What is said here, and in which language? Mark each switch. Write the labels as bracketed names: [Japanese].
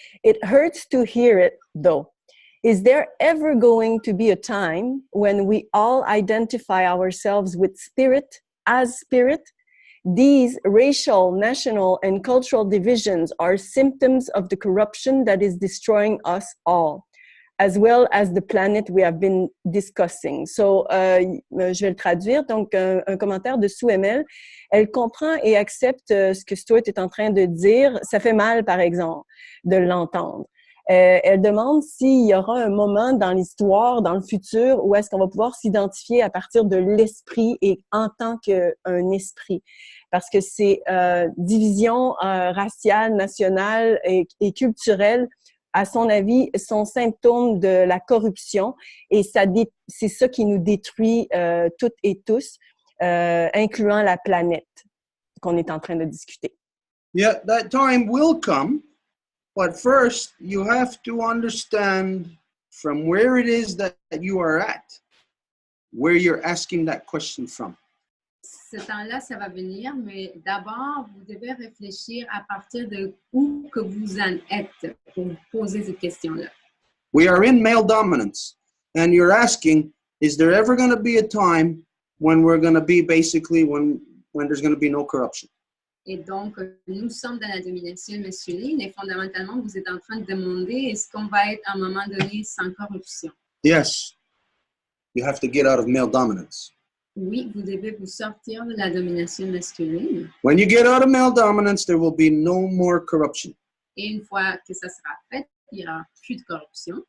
[English] It hurts to hear it, though. Is there ever going to be a time when we all identify ourselves with spirit as spirit? These racial, national, and cultural divisions are symptoms of the corruption that is destroying us all, as well as the planet we have been discussing. [French] So, je vais le traduire. Donc, un commentaire de Sue Emel. Elle comprend et accepte ce que Stuart est en train de dire. Ça fait mal, par exemple, de l'entendre. Elle demande s'il y aura un moment dans l'histoire, dans le futur, où est-ce qu'on va pouvoir s'identifier à partir de l'esprit et en tant qu'un esprit. Parce que ces divisions raciales, nationales et culturelles, à son avis, sont symptômes de la corruption et c'est ça qui nous détruit toutes et tous, incluant la planète qu'on est en train de discuter. [English] Yeah, that time will come, but first you have to understand from where it is that you are at, where you're asking that question from. [French] Ce temps-là, ça va venir, mais d'abord, vous devez réfléchir à partir de où que vous en êtes pour vous poser cette question-là. [English] We are in male dominance, and you're asking, is there ever going to be a time when we're going to be basically when there's going to be no corruption. [French] Et donc, nous sommes dans la domination masculine et fondamentalement, vous êtes en train de demander est-ce qu'on va être à un moment donné sans corruption? [English] Yes, you have to get out of male dominance. [French] Oui, vous devez vous sortir de la domination masculine. [English] When you get out of male dominance, there will be no more corruption. [French] Et une fois que ça sera fait, il n'y aura plus de corruption.